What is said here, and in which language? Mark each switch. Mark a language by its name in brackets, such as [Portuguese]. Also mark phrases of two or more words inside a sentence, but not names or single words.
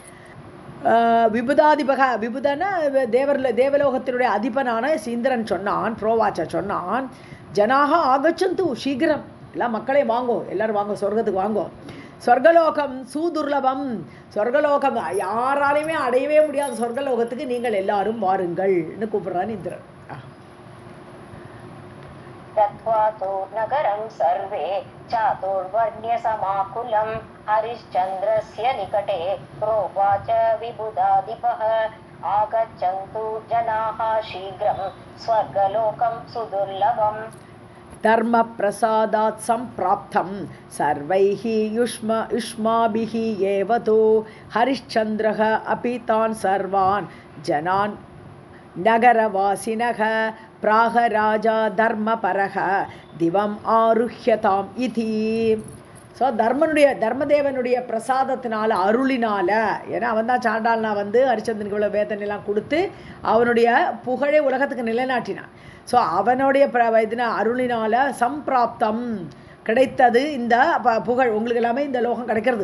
[Tamil] விபுதாதிபக, விபுதன தேவலோகத்தினுடைய அதிபனான இந்திரன் சொன்னான், புரோவாச்ச சொன்னான், [Sanskrit] जनाः आगच्छन्तु [Tamil] சீக்கிரம், எல்லாம் மக்களே வாங்கோ, எல்லோரும் வாங்கோ, சொர்க்கத்துக்கு வாங்கோ, [Sanskrit] स्वर्गलोकं सुदुर्लभम्, [Tamil] சொர்க்கலோகம் யாராலையுமே அடையவே முடியாத சொர்க்கலோகத்துக்கு நீங்கள் எல்லாரும் வாருங்கள்னு கூப்பிடுறான் இந்திரன். [Sanskrit] तत्त्वा तु नगरं सर्वे चातुर्वर्ण्यसमाकुलं हरिश्चन्द्रस्य निकटे प्रोवाच विबुधाधिपः आगच्छन्तु जनाः शीघ्रं स्वर्गलोकं सुदुर्लभम्. धर्म प्रसादात् सम्प्राप्तं सर्वैः युष्माभिः एव तु हरिश्चन्द्रः अपि तान् सर्वान् जनान् नगरवासिनः प्राह राजा धर्मपरः दिवम् आरुह्यताम् इति. [Tamil] ஸோ தர்மதேவனுடைய பிரசாதத்தினால அருளினால, ஏன்னா அவன் தான் சாண்டால்னா வந்து ஹரிச்சந்திரனுக்கு இவ்வளோ வேதனைலாம் கொடுத்து அவனுடைய புகழை உலகத்துக்கு நிலைநாட்டினான். ஸோ அவனுடைய அருளினால சம்பிராப்தம் கிடைத்தது இந்த புகழ், உங்களுக்கு எல்லாமே இந்த லோகம் கிடைக்கிறது.